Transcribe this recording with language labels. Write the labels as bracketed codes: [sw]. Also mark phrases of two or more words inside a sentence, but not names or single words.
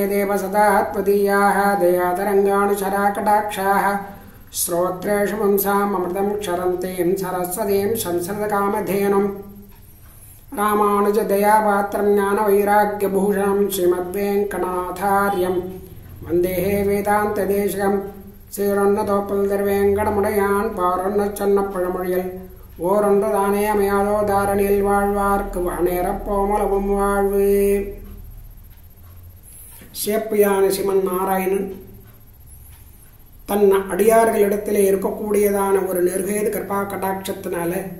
[sa] देव सदा त्वदीयाः दयातरङ्गानुचराकटाक्षाः श्रोत्रेषु पुंसाम् अमृतं क्षरन्तीं सरस्वतीं संसृतकामधेनुं रामानुजदयापात्रं ज्ञानवैराग्यभूषणं श्रीमद्वेङ्कटनाथार्यं वन्देहे वेदान्तदेशिकं [ta] சீரொன்னதோப்பல்தர்வேங்கடமுடையான் பாரொன்ன பழமொழியல் ஓரொன்று தானே அமையாதோ தாரணியில் வாழ்வார்க்கு வானேரப்போமளவும் வாழ்வு. சேப்பியான சிமன் நாராயணன் தன் அடியார்களிடத்திலே இருக்கக்கூடியதான ஒரு நிர்வேத கிருபா கடாட்சத்தினால